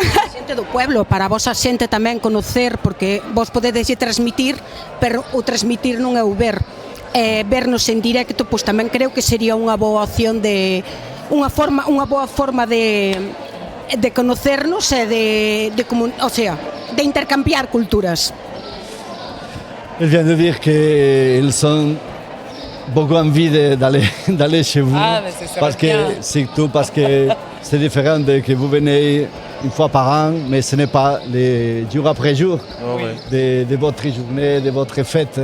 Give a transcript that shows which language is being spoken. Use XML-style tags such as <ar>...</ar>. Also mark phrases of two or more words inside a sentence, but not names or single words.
<gl>A xente do pueblo, para vos a xente tamén conocer, porque vos podedes transmitir, pero o transmitir non é o ver. Vernos en directo, pois tamén creo que sería unha boa opción de unha boa forma de conocernos e de intercambiar culturas.</gl> <fr>Elle vient de dire qu'ils ont beaucoup envie d'aller chez vous. Ah, mais surtout parce que c'est différent de que vous venez une fois par an, mais ce n'est pas les jour après jour de votre journée, de votre fête.</fr>